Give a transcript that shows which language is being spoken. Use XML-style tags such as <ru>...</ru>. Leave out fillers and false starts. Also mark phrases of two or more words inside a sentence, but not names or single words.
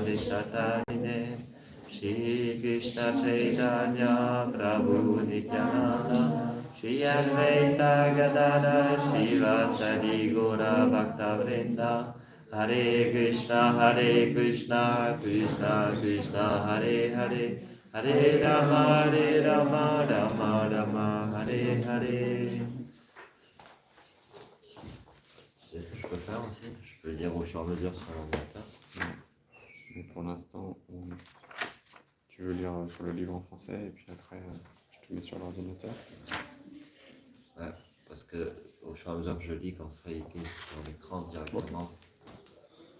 <sa>Deshatarine Shri Krishna Chaitanya Prabhu Nityananda Shri Advaita Gadadhara Shivasadi Gaura Bhakta Vrinda Hare Krishna Krishna Krishna Hare Hare Hare Rama Rama Rama Hare Hare.</sa> <fr>C'est ce que je peux faire aussi. Je peux lire au fur et à mesure sur l'ordinateur. Mais pour l'instant, tu veux lire sur le livre en français et puis après, je te mets sur l'ordinateur. Ouais, parce que au fur et à mesure que je lis, comme ça, il glisse sur l'écran directement.</fr>